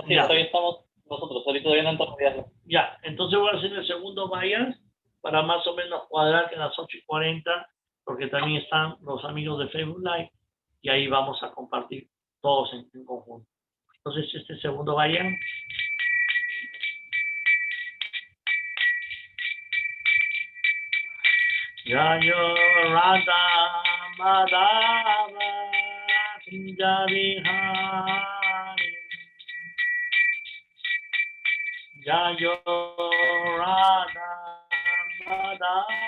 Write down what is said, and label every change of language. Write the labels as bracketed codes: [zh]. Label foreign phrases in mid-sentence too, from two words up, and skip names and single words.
[es] Sí, todavía estamos nosotros. Ahorita todavía no han terminado. Ya, entonces voy a hacer el segundo Vayan para más o menos cuadrar que a las 8:40, porque también están los amigos de Facebook Live, y ahí vamos a compartir todos en conjunto. Entonces, este segundo Vayan. [sa] Jayo Radha Madhava Kunja Vihari, Jayo Radha Madhava